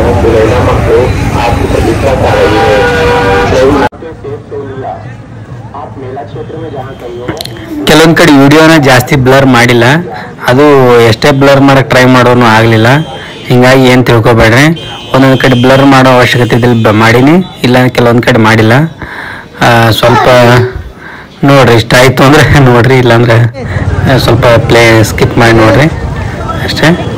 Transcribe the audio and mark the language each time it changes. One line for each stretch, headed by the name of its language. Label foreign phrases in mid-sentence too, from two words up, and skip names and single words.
Hindi: यहाँ पुरैना मातो आपकी प्रतीक्षा कर रही है। आप मेला क्षेत्र में जहाँ कहीं हो
Kannada: ಕೆಲವೊಂದು ಕಡೆ ವಿಡಿಯೋನ ಜಾಸ್ತಿ ಬ್ಲರ್ ಮಾಡಿಲ್ಲ, ಅದು ಎಷ್ಟೇ ಬ್ಲರ್ ಮಾಡೋಕ್ಕೆ ಟ್ರೈ ಮಾಡೋನು ಆಗಲಿಲ್ಲ. ಹಿಂಗಾಗಿ ಏನು ತಿಳ್ಕೊಬೇಡ್ರಿ, ಒಂದೊಂದು ಕಡೆ ಬ್ಲರ್ ಮಾಡೋ ಅವಶ್ಯಕತೆ ಇದ್ದಲ್ಲಿ ಮಾಡೀನಿ, ಇಲ್ಲ ಕೆಲವೊಂದು ಕಡೆ ಮಾಡಿಲ್ಲ. ಸ್ವಲ್ಪ ನೋಡ್ರಿ, ಇಷ್ಟ ಆಯಿತು ಅಂದರೆ ನೋಡ್ರಿ, ಇಲ್ಲಾಂದ್ರೆ ಸ್ವಲ್ಪ
English: play skip
Kannada: ಮಾಡಿ ನೋಡ್ರಿ ಅಷ್ಟೇ.